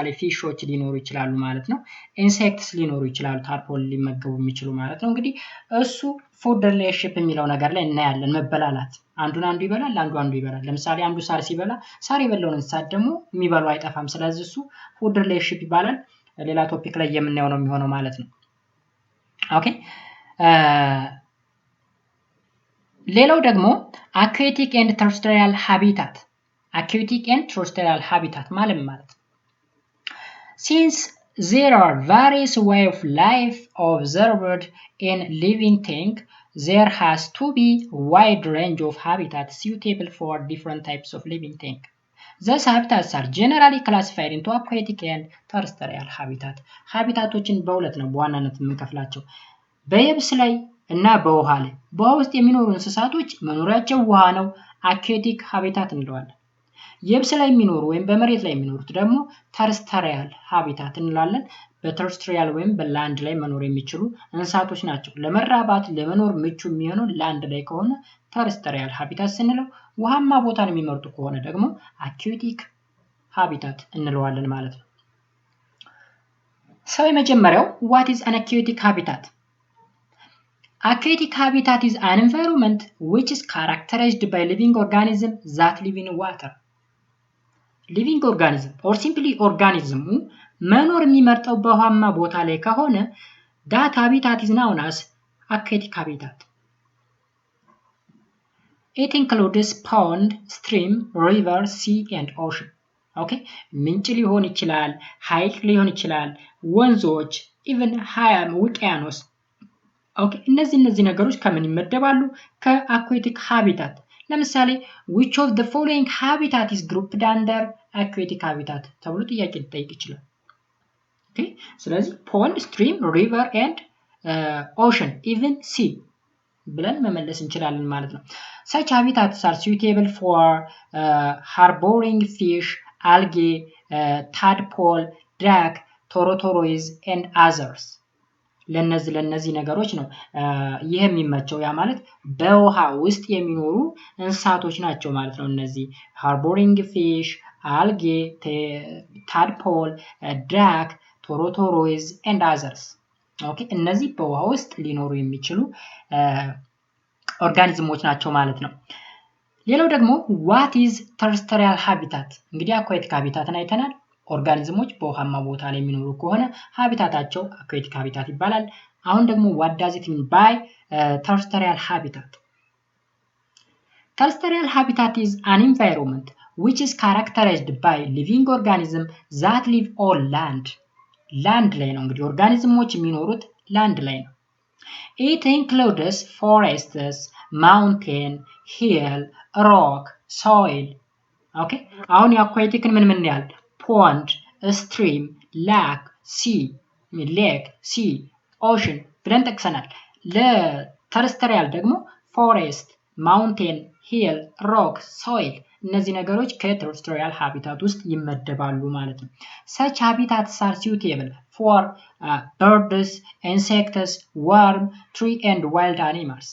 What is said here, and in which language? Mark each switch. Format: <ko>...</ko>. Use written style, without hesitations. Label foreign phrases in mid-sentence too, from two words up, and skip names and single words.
<am>ፊሾች ሊኖሩ ይችላሉ ማለት ነው። ኢንሴክትስ ሊኖሩ ይችላሉ ታድፖል ሊመገቡ የሚችሉ ማለት ነው። እንግዲህ እሱ</am> <en>food relationship</en> <am>የሚለው ነገር ላይ እናያለን። መበላላት፣ አንዱን አንዱ ይበላል፣ አንዱ ይበላል። ለምሳሌ አንዱ ሳር ሲበላ ሳር የበላውን እንስሳት ደግሞ የሚበላው አይጠፋም። ስለዚህ እሱ</am> <en>food relationship</en> <am>ይባላል። ሌላ ቶፒክ ላይ የምናየው ነው የሚሆነው ማለት ነው። ኦኬ ሌላው ደግሞ</am> <en>aquatic and terrestrial habitat. Aquatic and terrestrial habitat</en> <am>ማለት ማለት</am> <en>since there are various ways of life observed in living thing, there has to be wide range of habitat suitable for different types of living thing. Thus habitats are generally classified into aquatic and terrestrial habitat.</en> <am>ሀቢታቶችን በሁለት ነው በዋናነት የምንከፍላቸው፣ በየብስ ላይ እና በውሃ ላይ። በውሃ ውስጥ የሚኖሩ እንስሳቶች መኖሪያቸው ውሃ ነው፣</am> <en>aquatic habitat</en> <am>እንለዋለን። የብስ ላይ የሚኖሩ ወይም በመሬት ላይ የሚኖሩት ደግሞ</am> <en>terrestrial habitat</en> <am>እንላለን። በተርስትሪያል ወይም በላንድ ላይ መኖር የሚችሉ እንስሳቶች ናቸው። ለመራባት ለመኖር ምቹ የሚሆነው ላንድ ላይ ከሆነ</am> <en>terrestrial habitat</en> <am>ስንለው፣ ውሃማ ቦታን የሚመርጡ ከሆነ ደግሞ</am> <en>aquatic habitat</en> <am>እንለዋለን ማለት ነው። ሰው የመጀመሪያው</am> <en>what is an aquatic habitat? Aquatic habitat is an environment which is characterized by living organisms that live in water. Living organism or simply organism</en> <am>መኖር የሚመርጠው በውሃማ ቦታ ላይ ከሆነ</am> <en>that habitat is known as aquatic habitat. It includes pond, stream, river, sea and ocean. Okay?</en> <am>ምንጭ ሊሆን ይችላል፣ ሐይቅ ሊሆን ይችላል፣ ወንዞች፣ even ውቅያኖስ። ኦኬ እነዚህ ነገሮች ከምን ይመደባሉ?</am> <en>aquatic habitat። ለምሳሌ which of the following habitat is grouped under aquatic habitat</en> <am>ተብሎ ጥያቄ ሊጠይቅ ይችላል። ኦኬ ስለዚህ</am> <en>pond, stream, river and ocean, even sea</en> <am>ብለን መመለስ እንችላለን ማለት ነው።</am> <en>Such habitats are suitable for harboring fish, algae, tadpole, duck, tortoise and others.</en> <am>ለነዚህ ነገሮች ነው ይሄ የሚመቸው። ያ ማለት በውሃ ውስጥ የሚኖሩ እንስሳቶች ናቸው ማለት ነው። እነዚህ</am> <en>harboring fish, algae, tadpole, duck, tortoise and others</en> <am>ኦኬ እነዚህ በውሃ ውስጥ ሊኖሩ የሚችሉ ኦርጋኒዝሞች ናቸው ማለት ነው። ሌላው ደግሞ</am> <en>what is terrestrial habitat</en> <am>እንግዲህ</am> <en>aquatic habitat</en> <am>አይተናል። ኦርጋኒዝሞች በውሃማ ቦታ ላይ የሚኖሩ ከሆነ ሀቢታታቸው</am> <en>aquatic habitat</en> <am>ይባላል። አሁን ደግሞ</am> <en>what does it mean by terrestrial habitat? Terrestrial habitat is an environment which is characterized by living organisms that live on land.</en> <am>land ላይ ነው እንግዲህ ኦርጋኒዝሞች የሚኖሩት land ላይ ነው።</am> <en>It includes forests, mountain, hill, rock, soil. Okay?</en> <am>አሁን የአኳቲክን ምን ያህል</am> <en>pond, stream, lake, sea, ocean</en> <am>ብለን ጠቅሰናል። ለተርስትሪያል ደግሞ</am> <en>forest, mountain, hill, rock, soil</en> <am>እነዚህ ነገሮች</am> <en>territorial habitat</en> <am>ውስጥ ይመደባሉ ማለት ነው።</am> <en>such habitats are suitable for birds, insects, worm, tree and wild animals.</en>